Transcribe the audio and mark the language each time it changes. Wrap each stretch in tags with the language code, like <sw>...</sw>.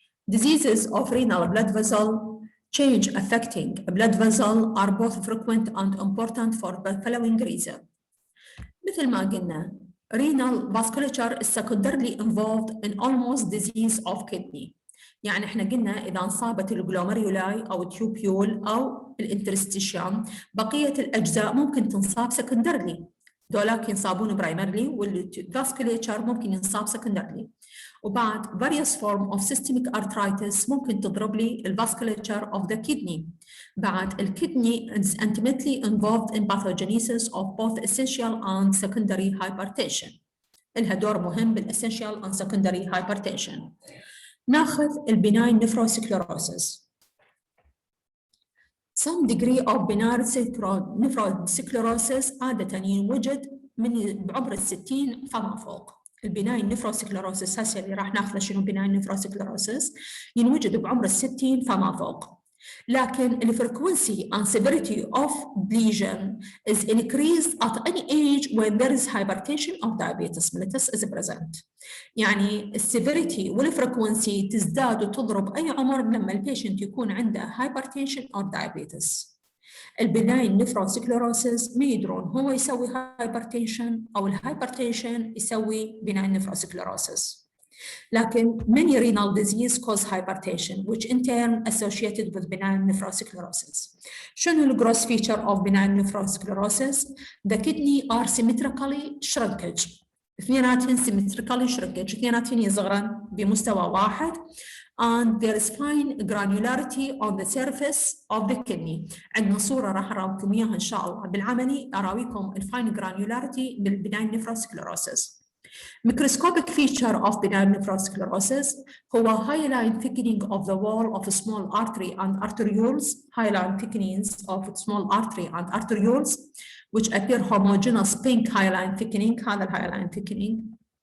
<en>Diseases of renal blood vessel change affecting blood vessel are both frequent and important for the following reason.</en> <ar>مثل ما قلنا</ar> <en>renal vasculature is secondarily involved in almost disease of kidney.</en> <ar>يعني احنا قلنا اذا انصابت الجلوميرولاي او التيوبيول او الانترستيشيوم، بقيه الاجزاء ممكن تنصاب سكندرلي، دولاك ينصابون برايمرلي، والفاسكوليتشر ممكن ينصاب سكندرلي.</ar> <en>وبعد various form of systemic arthritis</en> <ar>ممكن تضرب لي الفاسكوليتشر</ar> <en>of the kidney. بعد الكدني is intimately involved in pathogenesis of both essential and secondary hypertension.</en> <ar>لها دور مهم</ar> <en>بالessential and secondary hypertension. ناخذ Benign Nephrosclerosis. Some degree of benign nephrosclerosis</en> <ar>عادة ينوجد بعمر 60 فما فوق. Benign Nephrosclerosis هسه اللي راح ناخذه شنو Benign Nephrosclerosis ينوجد بعمر 60 فما فوق.</ar> <en>لكن the frequency and severity of lesion is increased at any age when there is hypertension or diabetes mellitus is present.</en> <ar>يعني السيفيريتي والفريكونسي تزداد وتضرب أي عمر لما البيشنت يكون عنده</ar> <en>hypertension or diabetes.</en> <ar>البناين نفروسكليروسيس ما يدرون هو يسوي hypertension أو الهايبرتنشن يسوي benign nephrosclerosis.</ar> <en>لكن many renal disease cause hypertension which in turn associated with benign nephrosclerosis.</en> <ar>شنو ال</ar> <en>gross feature of benign nephrosclerosis? The kidney are symmetrically shrinkage.</en> <ar>اثنيناتهن</ar> <en>symmetrically shrinkage،</en> <ar>اثنيناتهن يصغرن بمستوى واحد.</ar> <en>And there is fine granularity on the surface of the kidney.</en> <ar>عندنا صورة راح أراويكم إياها إن شاء الله بالعملي، أراويكم الفاين granularity بالbenign nephrosclerosis.</ar> <en>Microscopic feature of benign nephrosclerosis هو hyaline thickening of the wall of small artery and arterioles, hyaline thickenings of small artery and arterioles, which appear homogeneous pink hyaline thickening. هذا hyaline thickening.</en>